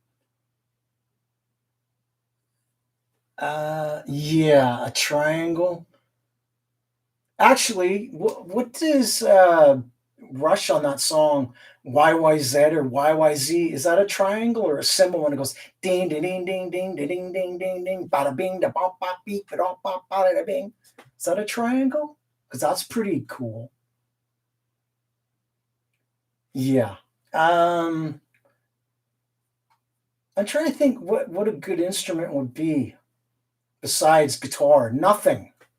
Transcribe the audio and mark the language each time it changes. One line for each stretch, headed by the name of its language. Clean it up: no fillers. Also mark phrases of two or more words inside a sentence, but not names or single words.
English: Yeah, a triangle. Actually, what does Rush on that song YYZ or YYZ. Is that a triangle or a symbol when it goes ding ding ding ding ding ding ding ding ding ding bada bing da bop bop beep ba da bop bada da bing? Is that a triangle? Because that's pretty cool. Yeah. Um, I'm trying to think what a good instrument would be besides guitar. Nothing.